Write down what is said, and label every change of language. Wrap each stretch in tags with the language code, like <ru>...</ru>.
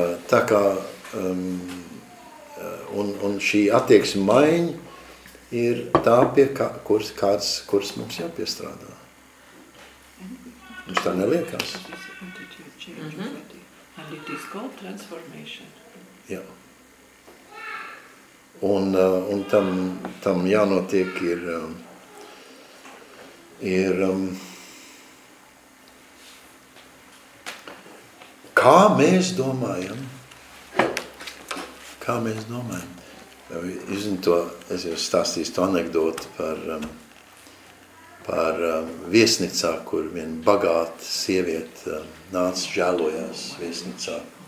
<lv>Tā kā un šī attieksme maiņa ir tā, pie kuras mums jāpiestrādā. Mums tā neliekās.</lv> <en>And it is called transformation.</en> <lv>Jā. Un tam jānotiek ir kā mēs domājam. Es jau stāstīju to anekdotu par viesnīcā, kur viena bagāta sieviete nāca žēlojās viesnīcā.</lv>